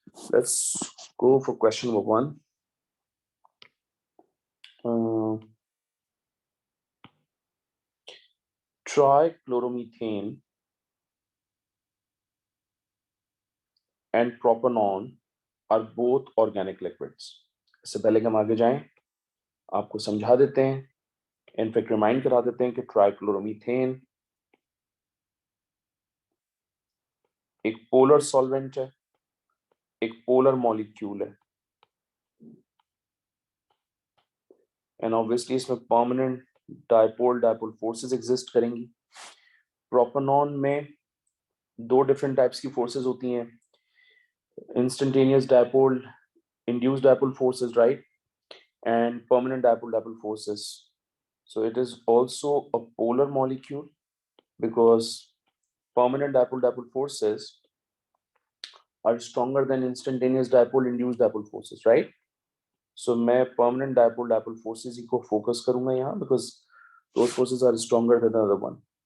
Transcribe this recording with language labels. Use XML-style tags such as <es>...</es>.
<en>Let's go for question number 1. Trichloromethane and propanol are both organic liquids.</en> <hi>इससे पहले कि हम आगे जाएं, आपको समझा देते हैं, इनफैक्ट रिमाइंड करा देते हैं कि ट्राइक्लोरोमीथेन एक पोलर सॉल्वेंट है, एक पोलर मॉलिक्यूल है, एंड ऑब्वियसली इसमें परमानेंट डायपोल फोर्सेस एग्जिस्ट करेंगी. प्रोपेनॉन में दो डिफरेंट टाइप्स की फोर्सेस होती हैं, instantaneous dipole induced dipole forces, right, and permanent dipole forces.</hi> <en>So it is also a polar molecule because permanent dipole forces are stronger than instantaneous dipole induced dipole forces, right? So मैं permanent dipole forces ही को focus करूंगा यहाँ because those forces are stronger than the other one.</en>